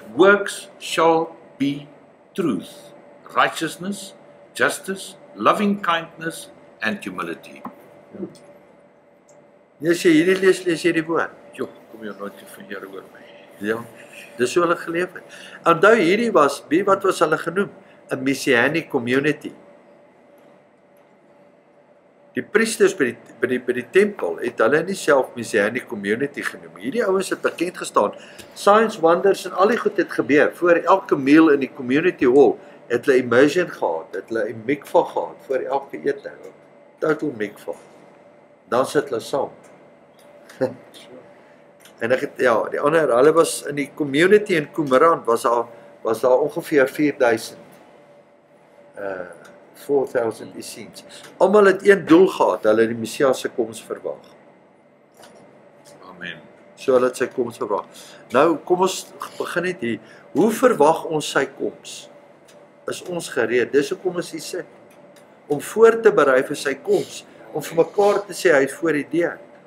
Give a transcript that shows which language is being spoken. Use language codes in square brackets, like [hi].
[en] Whose works shall be truth, righteousness, justice, loving kindness and humility. [af] As jy hierdie lees jy die woord. Jo, kom jy nooit te verheer oor my. Ja, dis hoe hulle geleef het. Onthou hierdie was, wat was hulle genoem? 'n Messianic community. Die priesters by die tempel het hulle nie self Messianic community genoem. Hierdie ouens het bekend gestaan. Signs, wonders en al die goed het gebeur. Voor elke meal in die community hall het hulle immersion gehad, het hulle 'n mikvah gehad voor elke ete. Total mikvah. Dan sit hulle saam. En ek het, ja, die ander, hulle was in die community in Qumran, was daar ongeveer 4000 Essenes. Almal het een doel gehad, hulle het die Messias se koms verwag. Amen. So hulle het sy koms verwag. Nou, kom ons begin net hier. Hoe verwag ons sy koms? Is ons gereed? Dis hoekom ons hier sit. Om voor te berei vir sy koms. Om vir mekaar te sê, hy is voor die deur.